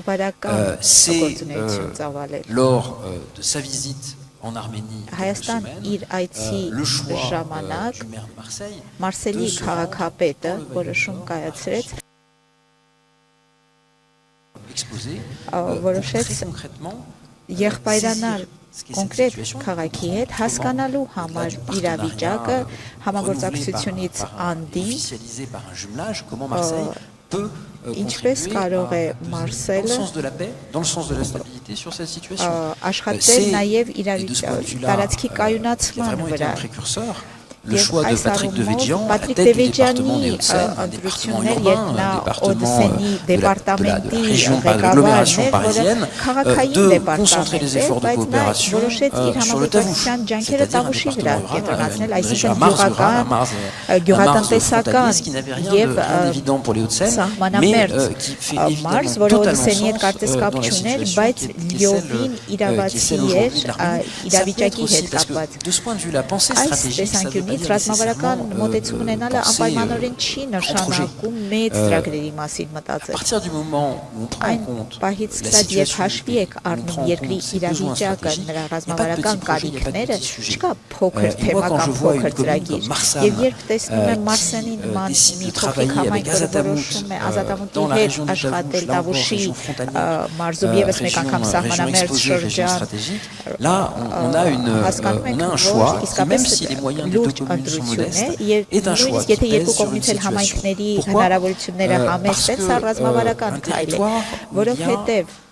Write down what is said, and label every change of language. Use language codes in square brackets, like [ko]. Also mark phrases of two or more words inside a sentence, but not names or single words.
[fr] C'est lors de sa visite en Arménie, le choix du maire de Marseille de se exposer très concrètement [hy] կոնկրետ քաղաքի հետ հասկանալու համար իրավիճակը համագործակցությունից անդին ինչպես կարող է Մարսելը աշխատել նաև տարածքի կայունացման վրա [fr] le choix de Patrick Devedjian à la tête du département des Hauts-de-Seine, un département urbain, un département de la région, de l'agglomération parisienne, de concentrer les efforts de coopération sur le Tavush, c'est-à-dire un département urbain, Mars, qui n'avait rien d'évident pour les Hauts-de-Seine, mais qui fait évidemment totalement sens dans la situation qui est celle aujourd'hui de l'Arménie. Parce que de ce point de vue, la pensée stratégique, ça veut [hy] ռազմավարական մոտեցում ունենալը անպայմանորեն չի նշանակում մեծ ծրագրերի մասին մտածել։ Այն պահից սկսած երբ հաշվի եք առնում երկրի իրավիճակը, նրա ռազմավարական կարիքները, չկա փոքր թեմա կամ փոքր ծրագիր։ Եվ երբ տեսնում եմ Մարսենի նման մի փոքրիկ համայնք, որը որոշում է ազատամուտի հետ աշխատել Տավուշի մարզում եւս մեկ անգամ սահմանամերձ շրջան, հասկանում եք, որ իսկապես նույնիսկ եթե երկու կողմից էլ համայնքների հնարավորությունները համեցեն, սա ռազմավարական քայլ է, որովհետև